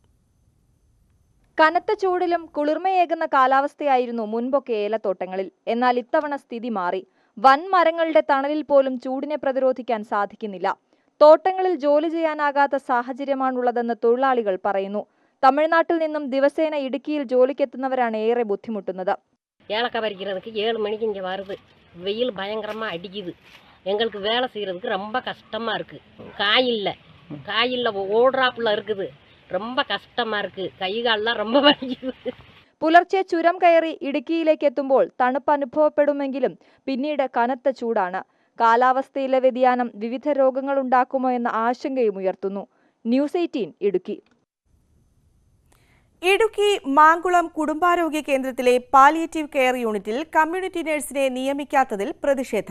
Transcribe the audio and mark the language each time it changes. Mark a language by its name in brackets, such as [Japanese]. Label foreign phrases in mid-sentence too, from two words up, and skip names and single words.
[Malayalam] കനത്ത ചൂടിലും കുളിർമയേകുന്ന കാലാവസ്ഥയായിരുന്നു മുൻപൊക്കെ ഏലത്തോട്ടങ്ങളിൽ. എന്നാൽ ഇത്തവണ സ്ഥിതി മാറി. വൻ മരങ്ങളുടെ തണലിൽ പോലും ചൂടിനെ പ്രതിരോധിക്കാൻ സാധിക്കുന്നില്ല. തോട്ടങ്ങളിൽ ജോലി ചെയ്യാനാകാത്ത സാഹചര്യമാണുള്ളതെന്ന് തൊഴിലാളികൾ പറയുന്നു. തമിഴ്നാട്ടിൽ നിന്നും ദിവസേന ഇടുക്കിയിൽ ജോലിക്കെത്തുന്നവരാണ് ഏറെ ബുദ്ധിമുട്ടുന്നത്. [Tamil] ஏலக்காய் பறிக்கிறதுக்கு 7 மணிக்கு இங்கே வருது. வெயில் பயங்கரமாக அடிக்குது. எங்களுக்கு வேலை செய்கிறதுக்கு ரொம்ப கஷ்டமாக இருக்குது. காயில் ஓடுறாப்புல இருக்குது. ரொம்ப கஷ்டமாக இருக்குது. கை காலெலாம் ரொம்ப வலிக்குது. [Malayalam] പുലർച്ചെ ചുരം കയറി ഇടുക്കിയിലേക്ക് എത്തുമ്പോൾ തണുപ്പ് അനുഭവപ്പെടുമെങ്കിലും പിന്നീട് കനത്ത ചൂടാണ്. കാലാവസ്ഥയിലെ വ്യതിയാനം വിവിധ രോഗങ്ങൾ ഉണ്ടാക്കുമോ എന്ന ആശങ്കയും ഉയർത്തുന്നു. ന്യൂസ് 18 ഇടുക്കി. ഇടുക്കി മാങ്കുളം കുടുംബാരോഗ്യ കേന്ദ്രത്തിലെ പാലിയേറ്റീവ് കെയർ യൂണിറ്റിൽ കമ്മ്യൂണിറ്റി നഴ്സിനെ നിയമിക്കാത്തതിൽ പ്രതിഷേധം.